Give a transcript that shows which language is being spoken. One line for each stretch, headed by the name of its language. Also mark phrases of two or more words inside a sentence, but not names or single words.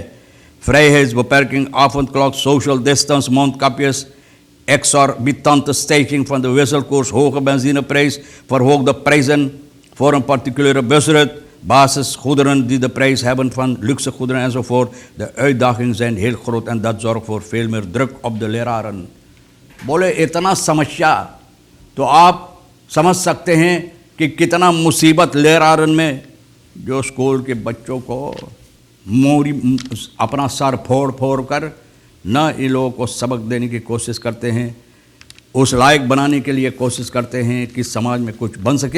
Dutch: Vrijheidsbeperking, avondklok, social distance, mondkapjes, exorbitante stijging van de wisselkoers, hoge benzineprijs, verhoogde prijzen voor een particuliere busrit, basisgoederen die de prijs hebben van luxe goederen enzovoort. De uitdagingen zijn heel groot en dat zorgt voor veel meer druk op de leraren.
Caribbean Hindustani: बोले इतना समस्या तो आप समझ सकते हैं कि कितना मुसीबत leraren में, जो स्कूल के बच्चों को मोरी अपना सर फोड़ फोड़ कर न इन लोगों को सबक देने की कोशिश करते हैं, उस लायक बनाने के लिए कोशिश करते हैं कि समाज में कुछ बन सके।